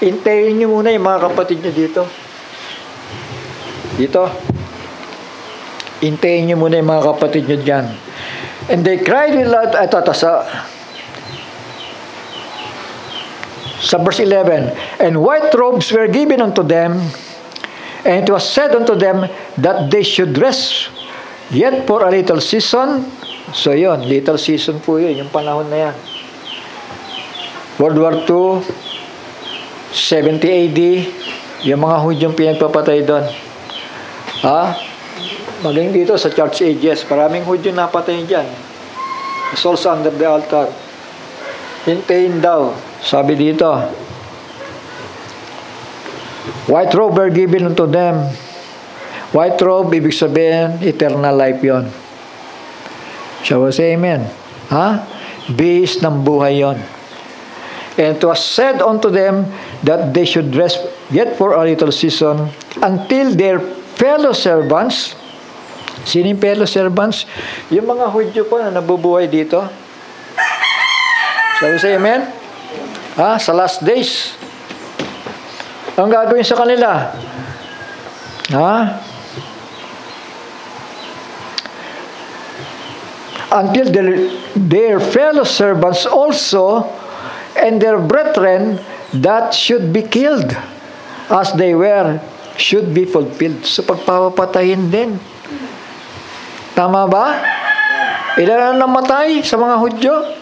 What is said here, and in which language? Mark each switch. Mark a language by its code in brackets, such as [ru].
[tl] Hintayin nyo muna yung mga kapatid nyo dito. Dito. Hintayin nyo muna yung mga kapatid nyo dyan. [en] And they cried with loud, sa verse 11, and white robes were given unto them, and it was said unto them that they should rest yet for a little season. [tl] So yun, [en] little season [tl] po yun, yung panahon na yan. World War II, 70 AD, yung mga Hudyong pinagpapatay doon. Maging dito sa church ages, maraming Hudyo napatay dyan. [en] Souls under the altar. [tl] Hintayin daw. Sabi dito, [en] white robe were given unto them. White robe, [tl] ibig sabihin, [en] eternal life yon. Shall we say amen? [tl] Bihis ng buhay yon. [en] And it was said unto them that they should rest yet for a little season until their fellow servants. [tl] Sino yung [en] fellow servants? [tl] Yung mga Hudyo po na nabubuhay dito. [en] Shall we say amen? [tl] Sa [en] last days. [tl] Ang gagawin sa kanila? [en] Until their fellow servants also and their brethren that should be killed as they were should be fulfilled. [tl] So pagpapatayin din. Tama ba? Ilan ang namatay sa mga Hudyo?